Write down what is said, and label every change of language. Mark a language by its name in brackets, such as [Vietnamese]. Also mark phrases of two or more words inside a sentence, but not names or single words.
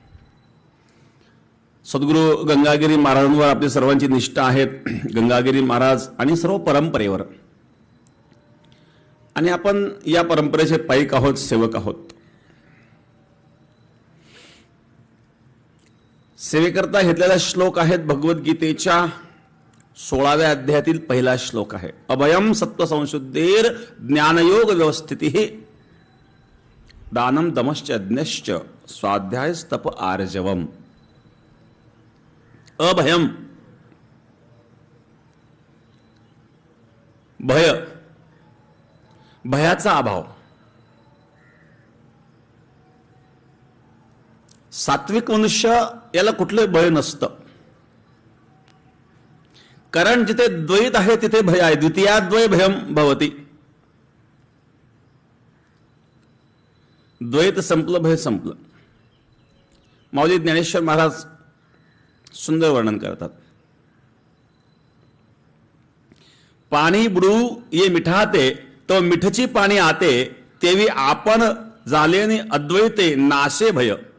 [Marathi] सद्गुरु गंगागिरी महाराजांवर आपली सर्वांची निष्ठा आहे, गंगागिरी महाराज आणि सर्व परंपरेवर, आणि आपण या परंपरेचे पाईक आहोत, सेवक आहोत। सेवेकरता घेतलेला श्लोक आहेत भगवद्गीतेच्या 16व्या अध्यायातील पहिला श्लोक आहे। [Sanskrit] अभयम सत्व संशुद्धेर ज्ञानयोग व्यवस्थितिः दानम दमश्च यज्ञश्च स्वाध्यायस्तप आर्जवम। [Marathi] अभयम, भय, भयाचा अभाव। सात्विक मनुष्य याला कुठले भय नसतं, कारण जिथे द्वैत आहे तिथे भय आहे। [Sanskrit] द्वितीयाद्वय भयम भवति। [Marathi] द्वैत संपलं, भय संपलं। माऊली ज्ञानेश्वर महाराज सुंदर वर्णन करतात। पाणी बुडू ये मिठाते तो मिठची पाणी आते तेवी आपण झालेनी अद्वैते नाशे भय।